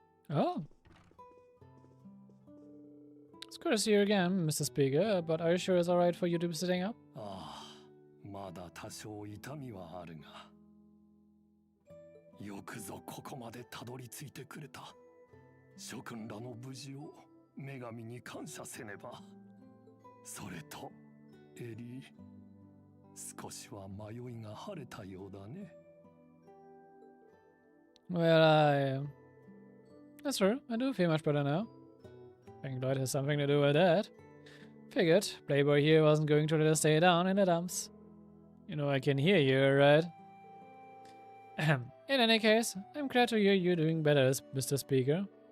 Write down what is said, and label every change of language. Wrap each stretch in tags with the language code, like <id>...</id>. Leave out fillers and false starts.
<en>Oh. It's good to see you again, Mr. Speaker, but are you sure it's alright for you to be sitting up?</en> <ja>まだ多少痛みはあるが、よくぞここまでたどり着いてくれた。諸君らの無事を女神に感謝せねば。それと、エリー、少しは迷いが晴れたようだね。</ja> <en>Well, that's true. I do feel much better now. I think Lloyd has something to do with that. Figured, Playboy here wasn't going to let us stay down in the dumps. You know I can hear you, right? In any case, I'm glad to hear you're doing better, Mr. Speaker.</en>